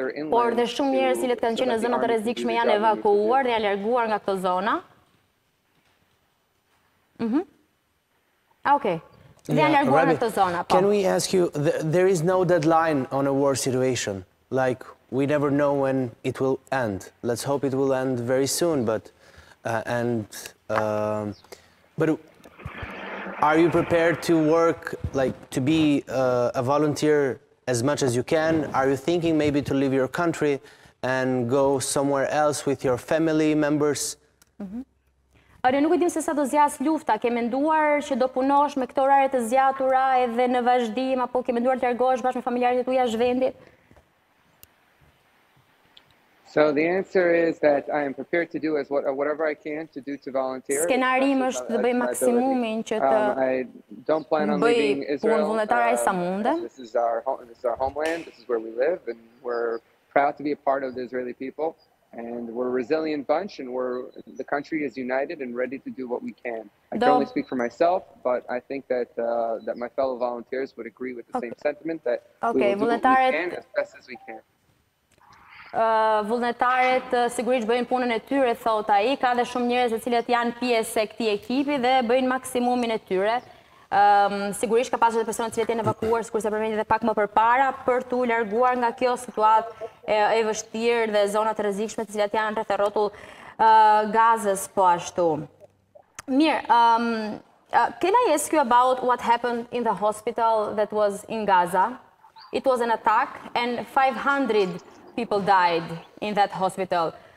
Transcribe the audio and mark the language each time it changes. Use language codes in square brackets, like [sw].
[sq] Por dhe shumë njerëz cilët kanë qenë në zona të rrezikshme janë evakuuar dhe janë larguar nga këto zona. [en] Okay. Can we ask you, there is no deadline on a war situation, like we never know when it will end. Let's hope it will end very soon, but are you prepared to work, like to be a volunteer as much as you can? Are you thinking maybe to leave your country and go somewhere else with your family members? [sq] Ne nuk e dim se sa do zjas lufta, ke menduar që do punosh me këto orare të zgjatura edhe në vazhdim, apo ke menduar të largohesh bashkë me familjarët e tu jashtë vendit? [en] So the answer is that I am prepared to do whatever I can to do to volunteer. [sq] Skenari im është të bëj maksimumin që të bëj punë vullnetare sa mundem. [en] This is our homeland, this is where we live, and we're proud to be a part of the Israeli people. And we're a resilient bunch, and the country is united and ready to do what we can. I can only speak for myself, but I think that my fellow volunteers would agree with the same sentiment that we will do what we can as best as we can. [sq] Vullnetarët sigurisht bëjnë punën e tyre, thot ai, ka dhe shumë njerëz të cilët janë pjesë e këtij ekipi dhe bëjnë maksimumin e tyre. Sigurisht ka pasur edhe persona të cilët janë evakuuar, sikurse përmendi edhe pak më përpara, për t'u larguar nga kjo situatë e vështirë dhe zona të rrezikshme të cilat janë rreth e rrotull Gazës po ashtu. [en] Mirë, can I ask you about what happened in the hospital that was in Gaza? It was an attack and 500 people died in that hospital.